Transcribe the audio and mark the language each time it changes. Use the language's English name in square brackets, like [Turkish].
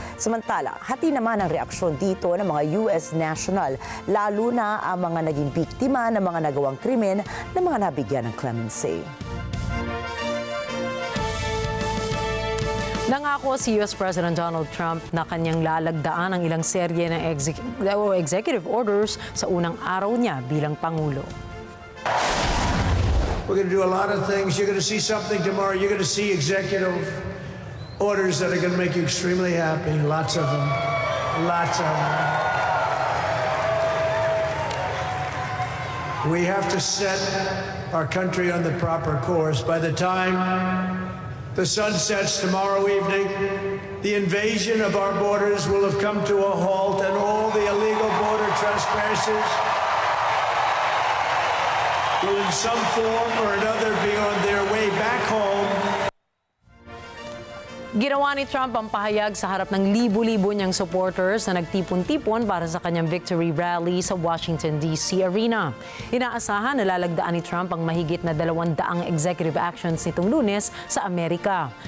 [Filipino] Samantala, hati naman ang reaksyon dito ng mga US national, lalo na ang mga naging biktima ng mga nagawang krimen na mga nabigyan ng clemency. Nangako si US President Donald Trump na kanyang lalagdaan ang ilang serye ng executive orders sa unang araw niya bilang Pangulo. [English] We're going to do a lot of things. You're going to see something tomorrow. You're going to see executive orders that are going to make you extremely happy. Lots of them. Lots of them. We have to set our country on the proper course. By the time the sun sets tomorrow evening, the invasion of our borders will have come to a halt, and all the illegal border trespassers will in some form or another be on their way back home. [Filipino] Ginawa ni Trump ang pahayag sa harap ng libu-libo niyang supporters na nagtipon-tipon para sa kanyang victory rally sa Washington, D.C. arena. Inaasahan na lalagdaan ni Trump ang mahigit na 200 executive actions nitong Lunes sa Amerika.